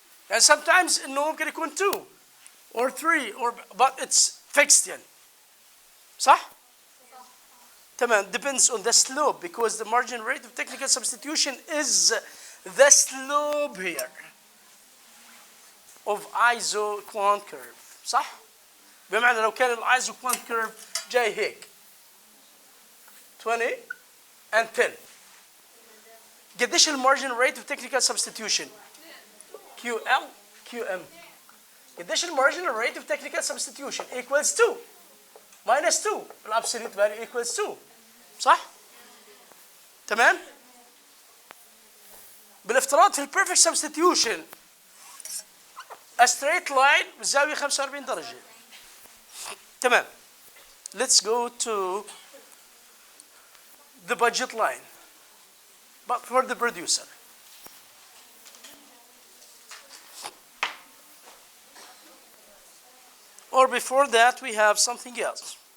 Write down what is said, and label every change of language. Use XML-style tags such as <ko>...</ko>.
<en>And sometimes</en> <ar>إنه ممكن يكون</ar> <en>2 or 3 but it's fixed يعني.</en> <ar>صح؟ تمام.</ar> <en>Depends on the slope because the margin rate of technical substitution is the slope here of iso-quant curve.</en> <ar>صح؟ بمعنى لو كان الايزو-quant curve جاي هيك 20 and 10. قديش المارجن ريت of technical substitution؟ QL QM.</ar> <en>قديش المارجن rate of technical substitution equals 2 minus 2 الابسوليوت value equals 2.</en> <ar>صح؟ تمام؟ بالافتراض في البيرفكت substitution</ar> <en>a straight line</en> <ar>بزاوية 45 درجة. تمام.</ar> <en>Let's go to the budget line but for the producer. Or before that, we have something else.</en>